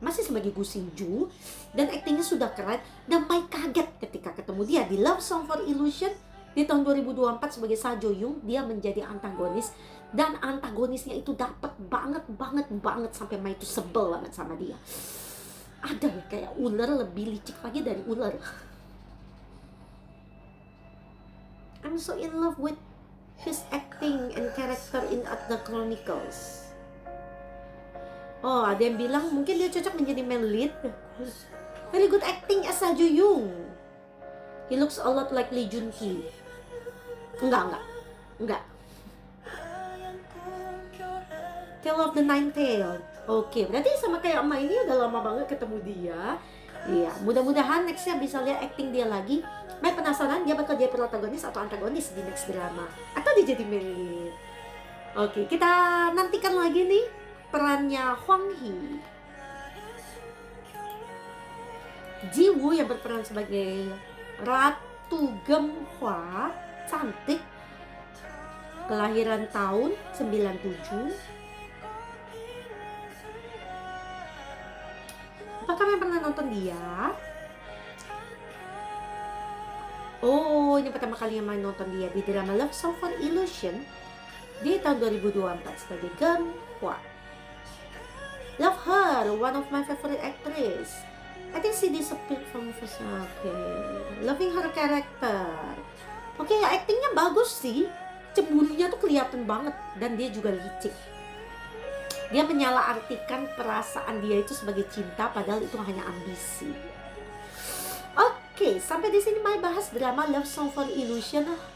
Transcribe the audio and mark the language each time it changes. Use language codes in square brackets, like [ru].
[id] Masih sebagai Gu Sin-ju dan aktingnya sudah keren. Dan Mai kaget ketika ketemu dia di Love Song for Illusion di tahun 2024 sebagai Sa Jo Young. Dia menjadi antagonis dan antagonisnya itu dapat banget sampai Mai itu sebel banget sama dia. Ada ya kayak ular, lebih licik lagi dari ular. [en] I'm so in love with his acting and character in At the Chronicles. [id] Oh, ada yang bilang mungkin dia cocok menjadi main lead. [en] Very good acting as Sa Jo Young. He looks a lot like Lee Jun Ki. [id] Enggak. Tale of the Nine Tails. Oke, berarti sama kayak Mai ini udah lama banget ketemu dia. Iya, mudah-mudahan nextnya bisa lihat acting dia lagi. Mai penasaran dia bakal jadi protagonis atau antagonis di next drama, atau dia jadi main lead. Oke, kita nantikan lagi nih perannya Hwang Hee. Ji Woo yang berperan sebagai Ratu Gemhwa, cantik, kelahiran tahun 97. Apakah kalian pernah nonton dia? Oh, ini pertama kali yang main nonton dia di drama Love Song for Illusion di tahun 2024 sebagai Gemhwa. [en] Love her, one of my favorite actress. I think she disappeared from first. Loving her character. [id] Oke, actingnya bagus sih. Cemburunya tuh kelihatan banget dan dia juga licik. Dia menyalahartikan perasaan dia itu sebagai cinta, padahal itu hanya ambisi. Oke, sampai di sini Mai bahas drama Love Song for Illusion.